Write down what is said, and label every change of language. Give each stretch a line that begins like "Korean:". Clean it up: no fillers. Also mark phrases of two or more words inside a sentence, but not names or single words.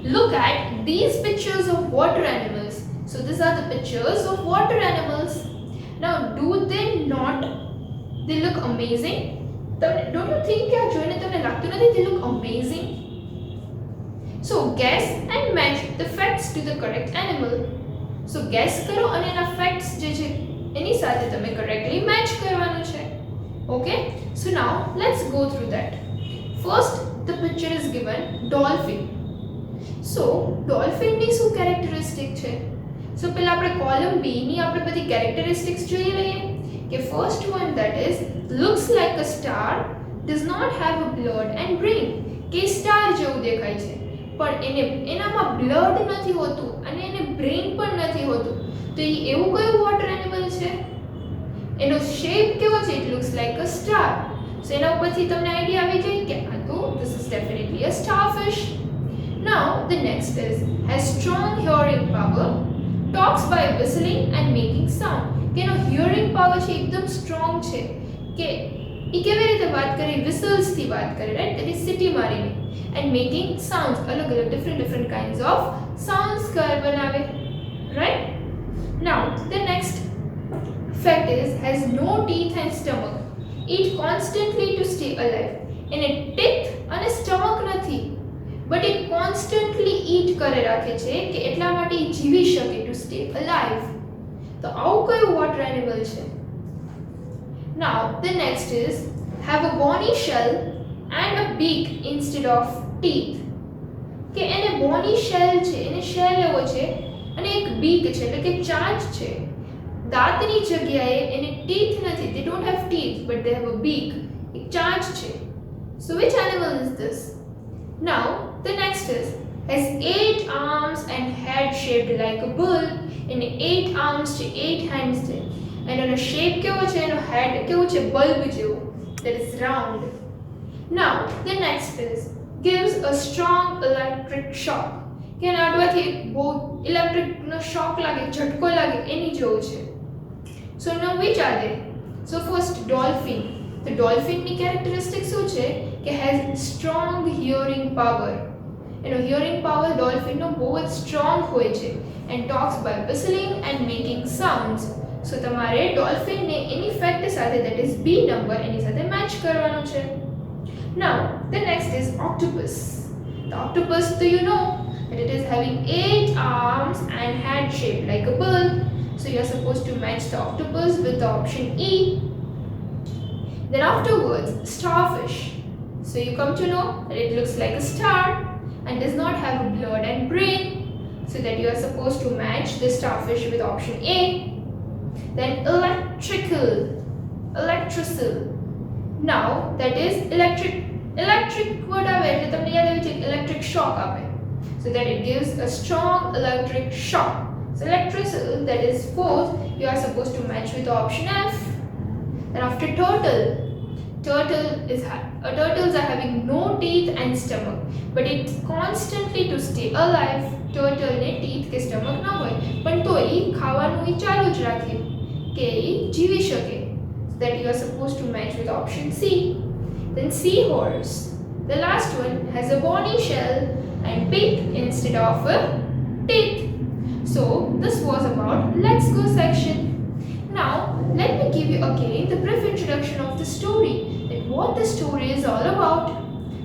English: Look at these pictures of water animals. So these are the pictures of water animals. Now do they not? They look amazing. Don't you think they look amazing? So guess and match the facts to the correct animal. So guess
Gujarati: karo and એના facts જે છે એની સાથે તમે
English: correctly match
Gujarati: કરવાનું છે.
English: Okay, so now let's go through that. First, the picture is given dolphin. So dolphin
Gujarati: ની શું characteristic છે? So પહેલા આપણે
English: column B
Gujarati: ની આપણે બધી characteristics જોઈ લઈએ કે
English: first one, that is looks like a star, does not have a blood and brain.
Gujarati: કે star જેવું દેખાય છે પણ એનામાં blood નથી હોતું અને એને brain પણ નથી હોતું. તો એ એવું કયું
English: water animal
Gujarati: છે? એનો શેપ કેવો છે?
English: It looks like a star. So
Gujarati: એના ઉપરથી તમને આઈડિયા આવી જાય કે આ તો
English: this is definitely a starfish. Now the next is has strong hearing power, talks by whistling and making sound.
Gujarati: કે એનો
English: hearing power
Gujarati: છે એકદમ strong છે કે એ કેવી રીતે વાત કરે? whistles થી વાત કરે,
English: right? that is city મારીને, and making sounds,
Gujarati: અલગ અલગ
English: different kinds of sounds
Gujarati: બનાવે, right?
English: Now the next fact is has no teeth and stomach, eat constantly to stay alive. In a teeth and stomach નથી, but it constantly eat
Gujarati: કરે રાખે છે કે એટલા માટે એ જીવી શકે
English: to stay alive.
Gujarati: તો આવું કયું water animal છે?
English: Now the next is have a bony shell and a beak instead of teeth.
Gujarati: કે એને
English: bony shell
Gujarati: છે, એને shell એવો છે અને એક beak છે એટલે કે ચાંચ છે. દાંતની જગ્યાએ એને teeth નથી,
English: they don't have teeth but they have a beak,
Gujarati: એક ચાંચ છે.
English: So which animal is this? Now the next is has 8 arms and head shaped like a bull.
Gujarati: એને 8 arms છે, 8 hands છે, and એનો shape કેવો છે? એનો head કેવો છે? bulb જેવો,
English: that is round. Now the next is gives a strong electric shock.
Gujarati: કે એના અડવાથી બહુ ઇલેક્ટ્રિક નો શોક લાગે, ઝટકો લાગે, એની જેવું છે.
English: So now which are they? So first dolphin. The dolphin
Gujarati: ની characteristic શું છે?
English: કે has strong hearing power.
Gujarati: એનો
English: hearing power
Gujarati: dolphin નો બહુ જ strong હોય છે,
English: and talks by whistling and making sounds.
Gujarati: So તમારે dolphin ને એની fact સાથે,
English: that is B number,
Gujarati: એની સાથે match કરવાનું છે.
English: Now the next is octopus. The octopus, do you know that it is having 8 arms and head shaped like a bull. So you are supposed to match the octopus with the option E. Then afterwards, starfish. So you come to know that it looks like a star and does not have a blood and brain. So that you are supposed to match the starfish with option A. Then electrical. Now that is electric word
Gujarati: આવે એટલે તમને યાદ આવી જાય
English: electric shock આવે. So that it gives a strong electric shock. So electrical, that is fourth, you are supposed to match with option F. Then after turtles are having no teeth and stomach, but it's constantly to stay alive.
Gujarati: Turtle ને teeth કે stomach ના હોય પણ તો એ ખાવાનું એ ચાલુ જ રાખે કે એ જીવી શકે.
English: So that you are supposed to match with option C. Then seahorse, the last one, has a bony shell and beak instead of a teeth. So this was about let's go section. Now let me give you again the brief introduction of the story, that what the story is all about.